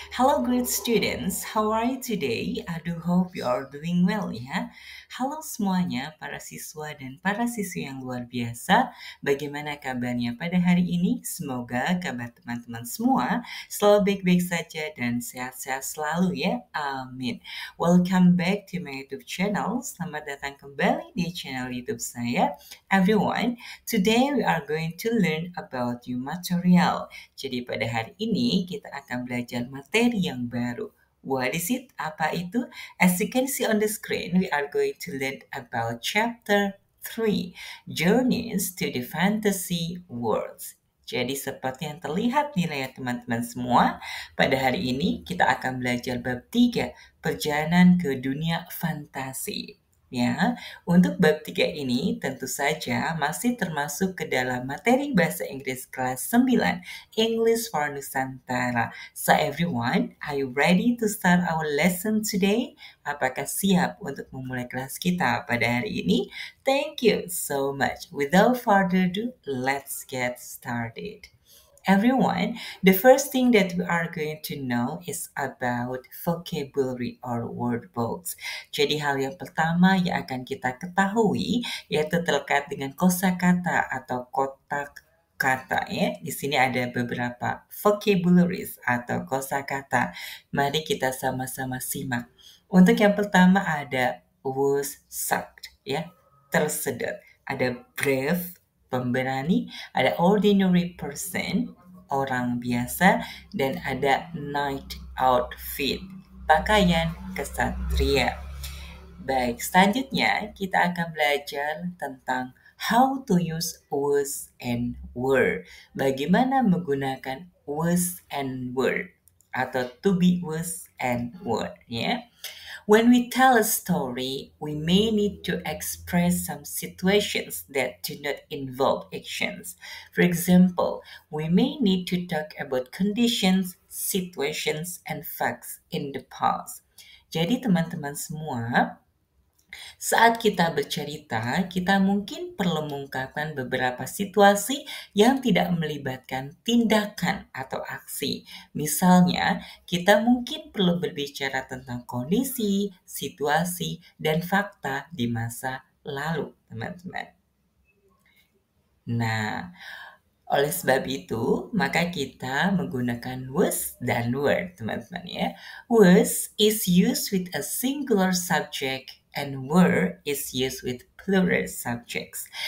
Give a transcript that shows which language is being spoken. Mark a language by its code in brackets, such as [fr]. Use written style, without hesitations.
[en] Hello great students, how are you today? I do hope you are doing well ya. [id] Halo semuanya para siswa dan para siswi yang luar biasa. Bagaimana kabarnya pada hari ini? Semoga kabar teman-teman semua selalu baik-baik saja dan sehat-sehat selalu ya. [en] Amin. Welcome back to my YouTube channel. [id] Selamat datang kembali di channel YouTube saya. [en] Everyone, today we are going to learn about new material. [id] Jadi pada hari ini kita akan belajar materi yang baru. [en] What is it? [id] Apa itu? [en] As you can see on the screen, we are going to learn about chapter 3, Journeys to the Fantasy Worlds. [id] Jadi seperti yang terlihat di layar teman-teman semua, pada hari ini kita akan belajar bab 3, perjalanan ke dunia fantasi. Ya, untuk bab 3 ini tentu saja masih termasuk ke dalam materi bahasa Inggris kelas 9, English for Nusantara. [en] So everyone, are you ready to start our lesson today? [id] Apakah siap untuk memulai kelas kita pada hari ini? [en] Thank you so much. Without further ado, let's get started. Everyone, the first thing that we are going to know is about vocabulary or word books. [id] Jadi hal yang pertama yang akan kita ketahui yaitu terkait dengan kosakata atau kotak kata ya. Di sini ada beberapa vocabularies atau kosakata. Mari kita sama-sama simak. Untuk yang pertama ada was sucked ya, tersedot. Ada brave, pemberani, ada ordinary person, orang biasa, dan ada night outfit, pakaian kesatria. Baik, selanjutnya kita akan belajar tentang [en] how to use was and were. [id] Bagaimana menggunakan was and were atau to be was and were ya. [en] When we tell a story, we may need to express some situations that do not involve actions. For example, we may need to talk about conditions, situations, and facts in the past. [id] Jadi teman-teman semua, saat kita bercerita, kita mungkin perlu mengungkapkan beberapa situasi yang tidak melibatkan tindakan atau aksi. Misalnya, kita mungkin perlu berbicara tentang kondisi, situasi, dan fakta di masa lalu, teman-teman. Nah, oleh sebab itu, maka kita menggunakan was dan were, teman-teman ya. [en] Was is used with a singular subject and were is used with plural subjects.